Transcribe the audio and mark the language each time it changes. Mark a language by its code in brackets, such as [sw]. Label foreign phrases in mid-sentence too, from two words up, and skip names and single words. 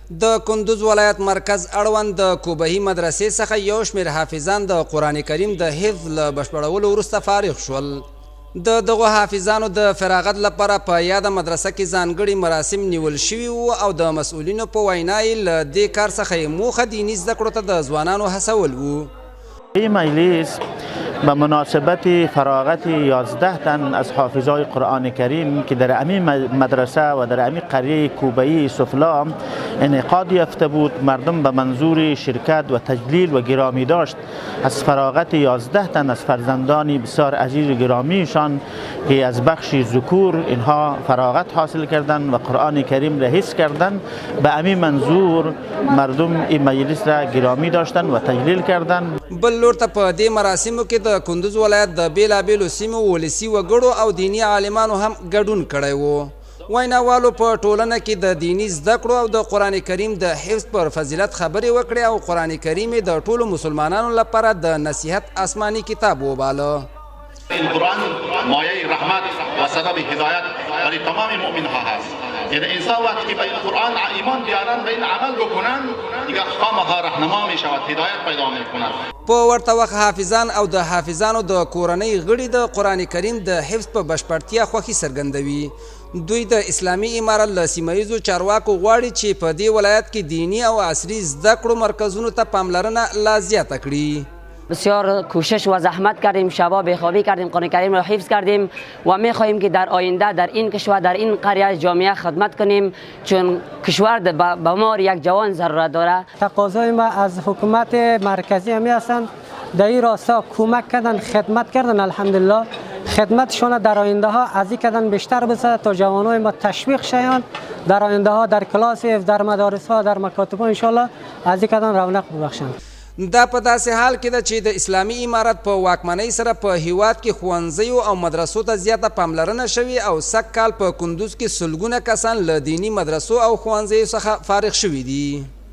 [ps] د کندوز ولایت مرکز اړوند د کوبهي مدرسې څخه یو شمېر حافظان د قرآن کریم د حفظ له بشپړولو وروسته فارغ شول. د دغو حافظانو د فراغت لپاره په یاده مدرسه کې ځانګړي مراسم نیول شوي وو او د مسؤلینو په وینا یې له دې کار څخه یې موخه دیني زده کړو ته د ځوانانو هڅول وو. [fa] این مجلس به مناسبت فراغت 11 تن از حافظای قرآن کریم که در امی مدرسه و در امی قریه کوبهی سفلا انعقاد یافته بود، مردم به منظور شرکت و تجلیل و گرامی داشت از فراغت 11 تن از فرزندان بسیار عزیز و گرامیشان که از بخش ذکور اینها فراغت حاصل کردند و قرآن کریم را حفظ کردند، به امی منظور مردم این مجلس را گرامی داشتند و تجلیل کردند. [ps] بل لور ته په دې مراسمو کې د کندوز ولایت د بیلابیلو سیمو ولسي وګړو او دینی عالمانو هم ګډون کړی و. ویناوالو په ټولنه کې د دیني زده کړو او د قرآن کریم د حفظ پر فضیلت خبرې وکړې او قرآن کریم د ټولو مسلمانانو لپاره د نصیحت آسماني کتاب وباله. [fa] این قرآن مایه رحمت و سبب هدایت برای تمام مؤمن ها هست. یعنی انسان وقتی که به این قرآن ایمان بیارن و این عمل بکنن دیگه خامخا راهنما می شود، هدایت پیدا می کنند. [ps] په ورته وخت حافظان او د حافظانو د کورنۍ غړي د قرآن کریم د حفظ په بشپړتیا خوښي څرګندوي. دوی د اسلامي امارت له سیمه ییزو چارواکو غواړي چې په دې ولایت کې دینی او عصري زده کړو مرکزونو ته پاملرنه لا زیاته کړي. [fa] بسیار کوشش و زحمت کردیم، شبا بیخوابی کردیم، قرآن کریم را حفظ کردیم و میخواهیم که در آینده در این کشور در این قریه جامعه خدمت کنیم، چون کشور به ما یک جوان ضرورت داره. تقاضای ما از حکومت مرکزی همی هستند در این راستا کمک کردن، خدمت کردن. الحمدلله خدمتشون در آینده ها از این کردن بیشتر بشه تا جوانای ما تشویق شوند در آینده ها در کلاس، در مدارس ها، در مکاتب ها [ar] ان شاء الله [fa] از این کردن رونق ببخشند. [ps] دا په داسې حال کې ده چې د اسلامي امارت په واکمنۍ سره په هیواد کې ښوونځیو او مدرسو ته زیاته پاملرنه شوې او سږ کال په کندوز کې سلګونه کسان له دیني مدرسو او ښوونځیو څخه فارغ شوي دي.